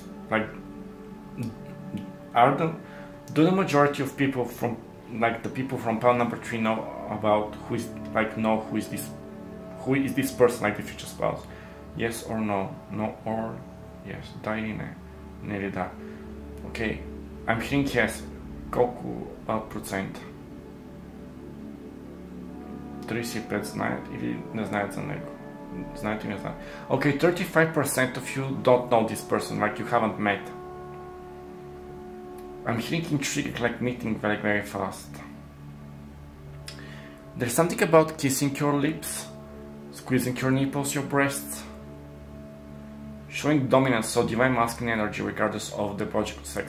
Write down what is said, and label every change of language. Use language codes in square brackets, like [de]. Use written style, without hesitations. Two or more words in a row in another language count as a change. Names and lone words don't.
[en] Like, do the majority of people from, like, the people from Pal number 3 know about who is this person, like the future spouse? Yes or no? No or yes? Daine, Nerida. Okay, I'm hearing yes. [bg] Колко процент? 35 знаят или не знаят за него? Знаете или не знаят? [en] Okay, 35% of you don't know this person, like you haven't met. I'm hearing intrigue, like meeting very, very fast. There's something about kissing your lips, squeezing your nipples, your breasts, showing dominance, so divine masculine energy regardless of the biological sex.